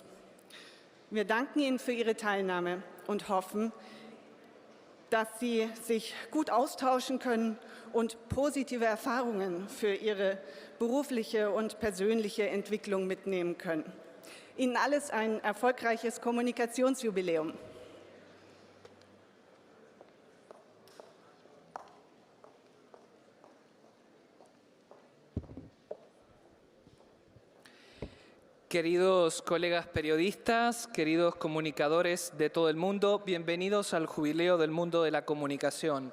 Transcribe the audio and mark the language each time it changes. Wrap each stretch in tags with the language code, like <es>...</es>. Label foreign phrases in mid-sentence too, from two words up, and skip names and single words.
<de>Wir danken Ihnen für Ihre Teilnahme und hoffen, dass Sie sich gut austauschen können und positive Erfahrungen für Ihre berufliche und persönliche Entwicklung mitnehmen können. Ihnen alles ein erfolgreiches Kommunikationsjubiläum.</de> <es>Queridos colegas periodistas, queridos comunicadores de todo el mundo, bienvenidos al Jubileo del Mundo de la Comunicación.</es>